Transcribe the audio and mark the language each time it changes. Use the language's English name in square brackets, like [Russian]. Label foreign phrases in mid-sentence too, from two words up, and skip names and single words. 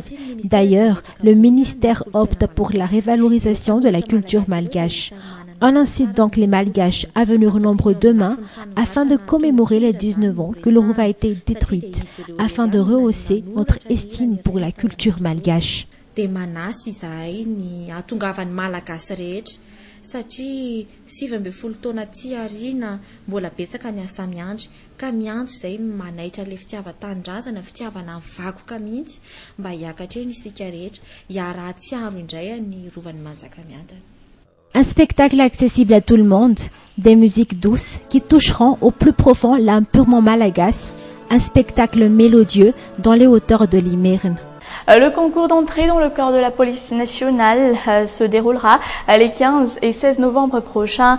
[French] D'ailleurs, le ministère opte pour la révalorisation de la culture malgache. On incite donc les Malgaches à venir au nombre demain afin de commémorer les 19 ans que le Rouv a été détruite, afin de rehausser notre estime pour la culture malgache. [Malagasy] Satria 7 taona aty arina mbola betsaka ny asa miandry ka miandro izay manaitra le fitiavan-tanindrazana fitiavana vakoka mihitsy mba hiakatreny isika rehetra hiara-tsiaro indray ny rovan'ny Manjakamiadana. [French] Un spectacle accessible à tout le monde, des musiques douces qui toucheront au plus profond l'âme purement malagasy, un spectacle mélodieux dans les hauteurs de l'Imirn. Le concours d'entrée dans le corps de la police nationale se déroulera les 15 et 16 novembre prochains.